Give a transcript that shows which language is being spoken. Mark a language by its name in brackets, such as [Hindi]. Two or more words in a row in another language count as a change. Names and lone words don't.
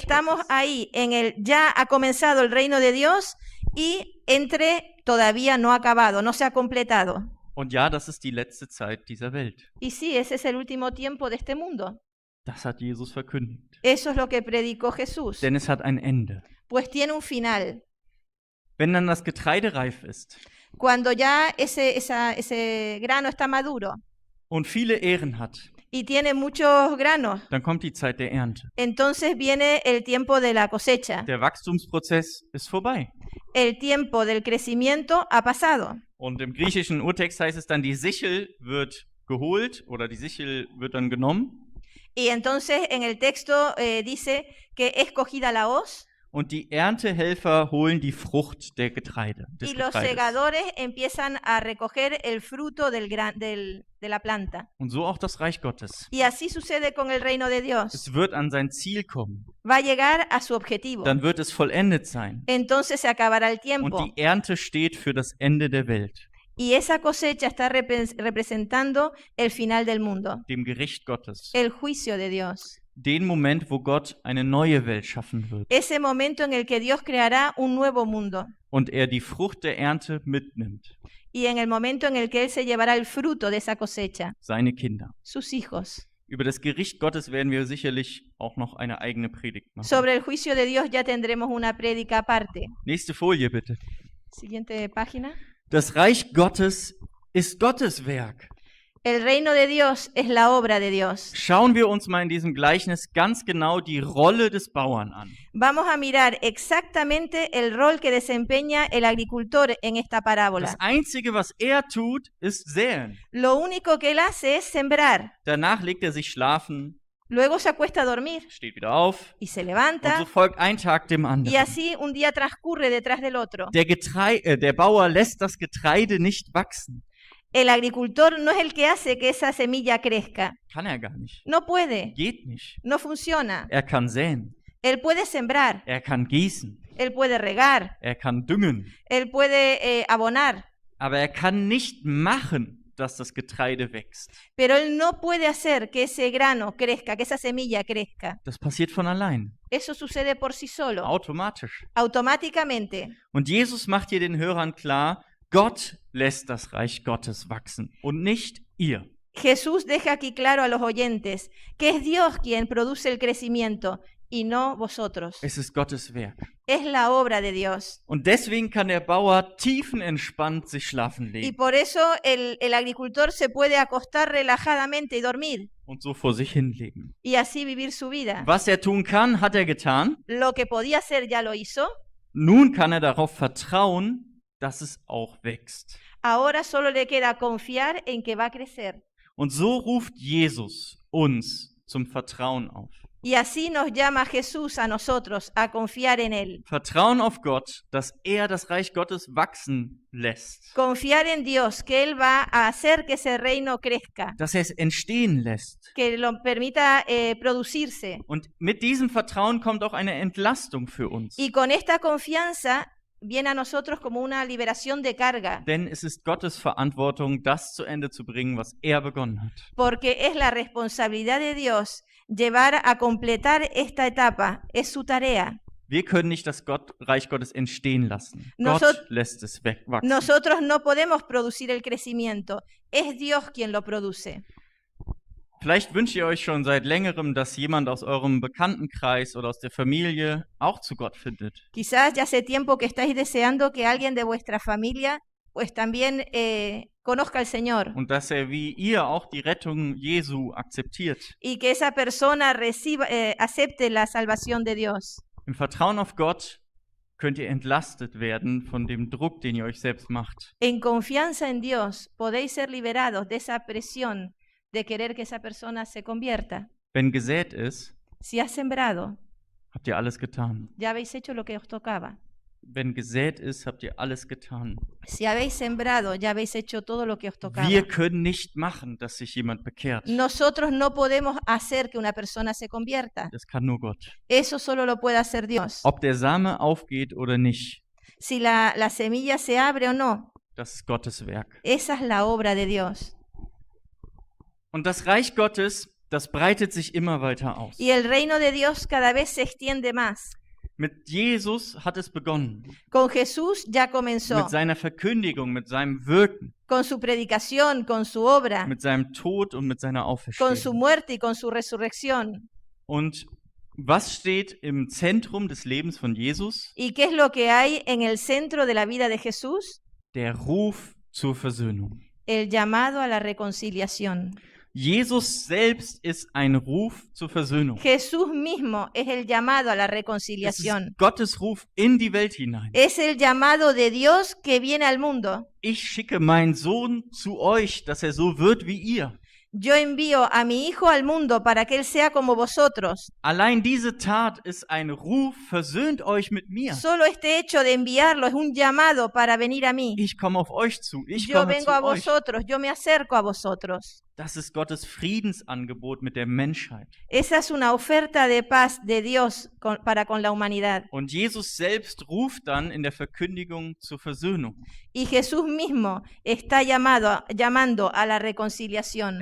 [Spanish] Estamos [German] Gottes. [Spanish] ahí, en el ya ha comenzado el reino de Dios y entre todavía no ha acabado, no se ha completado. [German] Und ja, das ist die letzte Zeit dieser Welt. [Spanish] Y sí, ese es el último tiempo de este mundo. [German] Das hat Jesus verkündigt. [Spanish] Eso es lo que predicó Jesús. [German] Denn es hat ein Ende. [Spanish] Pues tiene un final. [German] Wenn dann das Getreide reif ist [Spanish] Cuando ya ese grano está maduro [German] und viele Ähren hat, [Spanish] y tiene muchos granos, [German] dann kommt die Zeit der Ernte. [Spanish] entonces viene el tiempo de la cosecha. [German] Der Wachstumsprozess ist vorbei. [Spanish] El tiempo del crecimiento ha pasado. [German] Und im griechischen Urtext heißt es dann, die Sichel wird geholt oder die Sichel wird dann genommen [Spanish] Y entonces en el texto dice que es cogida la hoz [German] und die Erntehelfer holen die Frucht des [Spanish] y los [German] Getreides. [Spanish] segadores empiezan a recoger el fruto de la planta. [German] Und so auch das Reich Gottes. [Spanish] Y así sucede con el reino de Dios. [German] Es wird an sein Ziel kommen. [Spanish] Va a llegar a su objetivo. [German] Dann wird es vollendet sein. [Spanish] Entonces se acabará el [German] Und [Spanish] tiempo. [German] die Ernte steht für das Ende der Welt, [Spanish] Y esa cosecha está representando el final del mundo, [German] dem Gericht Gottes. [Spanish] el juicio de Dios. [German] Den Moment, wo Gott eine neue Welt schaffen wird [Spanish] Ese momento en el que Dios creará un nuevo mundo. [German] und er die Frucht der Ernte mitnimmt, [Spanish] Y en el momento en el que Él se llevará el fruto de esa cosecha, [German] seine Kinder. [Spanish] sus hijos. [German] Über das Gericht Gottes werden wir sicherlich auch noch eine eigene Predigt machen. [Spanish] Sobre el juicio de Dios ya tendremos una prédica aparte. [German] Nächste Folie bitte. [Spanish] Siguiente página. [German] Das Reich Gottes ist Gottes Werk. [Spanish] El reino de Dios es la obra de Dios. [German] Schauen wir uns mal in diesem Gleichnis ganz genau die Rolle des Bauern an. [Spanish] Vamos a mirar exactamente el rol que desempeña el agricultor en esta parábola. [German] Das Einzige, was er tut, ist säen. [Spanish] Lo único que él hace es sembrar. [German] Danach legt er sich schlafen, [Spanish] Luego se acuesta a dormir [German] steht wieder auf [Spanish] y se [German] und so [Spanish] levanta. [German] folgt ein Tag dem [Spanish] Y [German] anderen. [Spanish] así un día transcurre detrás del otro. [German] Der Bauer lässt das Getreide nicht wachsen. [Spanish] El agricultor no es el que hace que esa semilla crezca. [German] Kann er gar nicht. [Spanish] No puede, [German] Geht nicht. [Spanish] no funciona. [German] Er kann säen, [Spanish] Él puede sembrar, [German] er kann gießen, [Spanish] él puede regar, [German] er kann düngen, [Spanish] él puede abonar, [German] aber er kann nicht machen, dass das Getreide wächst. [Spanish] pero él no puede hacer que ese grano crezca, que esa semilla crezca. [German] Das passiert von allein, [Spanish] Eso sucede por sí solo, [German] automatisch. [Spanish] automáticamente. [German] Und Jesus macht hier den Hörern klar, Gott lässt das Reich Gottes wachsen und nicht ihr. [Spanish] Jesús deja aquí claro a los oyentes que es Dios quien produce el crecimiento y no vosotros. [German] Es ist Gottes Werk. [Spanish] Es la obra de Dios. [German] Und deswegen kann der Bauer tiefenentspannt sich schlafen [Spanish] Y [German] legen [Spanish] por eso el agricultor se puede acostar relajadamente y dormir [German] und so vor sich hinlegen. [Spanish] y así vivir su vida. [German] Was er tun kann, hat er getan. [Spanish] Lo que podía hacer ya lo hizo. [German] Nun kann er darauf vertrauen, dass es auch wächst. [Spanish] Ahora solo le queda confiar en que va a crecer. [German] Und so ruft Jesus uns zum Vertrauen auf. [Spanish] Y así nos llama Jesús a nosotros a confiar en Él. [German] Vertrauen auf Gott, dass er das Reich Gottes wachsen lässt, [Spanish] Confiar en Dios, que Él va a hacer que ese reino crezca, [German] dass er es entstehen lässt. [Spanish] que lo permita producirse. [German] Und mit diesem Vertrauen kommt auch eine Entlastung für uns. [Spanish] Y con esta confianza viene a nosotros como una liberación de carga, [German] Denn es ist Gottes Verantwortung, das zu Ende zu bringen, was er begonnen hat. [Spanish] porque es la responsabilidad de Dios llevar a completar esta etapa, es su tarea. [German] Wir können nicht das Reich Gottes entstehen lassen. [Spanish] Nosot- [German] Gott lässt es wachsen. [Spanish] Nosotros no podemos producir el crecimiento, es Dios quien lo produce. [German] Vielleicht wünscht ihr euch schon seit längerem, dass jemand aus eurem Bekanntenkreis oder aus der Familie auch zu Gott findet. [Spanish] Quizás ya hace tiempo que estáis deseando que alguien de vuestra familia pues también conozca al Señor [German] Und dass er wie ihr auch die Rettung Jesu akzeptiert. [Spanish] y que esa persona acepte la salvación de Dios. [German] Im Vertrauen auf Gott könnt ihr entlastet werden von dem Druck, den ihr euch selbst macht. [Spanish] En confianza en Dios podéis ser liberados de esa presión de querer que esa persona se convierta. [German] Wenn gesät ist, [Spanish] Si has sembrado, [German] habt ihr alles getan. [Spanish] ya habéis hecho lo que os tocaba. [German] Wenn gesät ist, habt ihr alles getan. [Spanish] Si habéis sembrado, ya habéis hecho todo lo que os tocaba. [German] Wir können nicht machen, dass sich jemand bekehrt. [Spanish] Nosotros no podemos hacer que una persona se convierta. [German] Das kann nur Gott. [Spanish] Eso solo lo puede hacer Dios. [German] Ob der Same aufgeht oder nicht, [Spanish] Si la semilla se abre o no, [German] das ist Gottes Werk. [Spanish] esa es la obra de Dios. [German] Und das Reich Gottes, das breitet sich immer weiter aus. [Spanish] Y el reino de Dios cada vez se extiende más. [German] Mit Jesus hat es begonnen. [Spanish] Con Jesús ya comenzó. [German] Mit seiner Verkündigung, mit seinem Wirken, [Spanish] Con su predicación, con su obra, [German] mit seinem Tod und mit seiner [Spanish] con su [German] Auferstehung. [Spanish] muerte y con su resurrección. [German] Und was steht im Zentrum des Lebens von Jesus? [Spanish] ¿Y qué es lo que hay en el centro de la vida de Jesús? [German] Der Ruf zur Versöhnung. [Spanish] El llamado a la reconciliación. [German] Jesus selbst ist ein Ruf zur Versöhnung. [Spanish] Jesús mismo es el llamado a la [German] Es [Spanish] reconciliación. [German] ist Gottes Ruf in die Welt hinein. [Spanish] Es el llamado de Dios que viene al mundo. [German] Ich schicke meinen Sohn zu euch, dass er so wird wie ihr. [Spanish] Yo envío a mi Hijo al mundo para que Él sea como vosotros. [German] Allein diese Tat ist ein Ruf, versöhnt euch mit mir. [Spanish] Solo este hecho de enviarlo es un llamado para venir a mí. [German] Ich komme auf euch zu, ich [Spanish] Yo [German] komme [Spanish] vengo a [German] zu euch. [Spanish] vosotros, yo me acerco a vosotros. [German] Das ist Gottes Friedensangebot mit der Menschheit. [Spanish] Esa es una oferta de paz de Dios para con la humanidad. [German] Und Jesus selbst ruft dann in der Verkündigung zur Versöhnung. [Spanish] Y Jesús mismo está llamando a la reconciliación.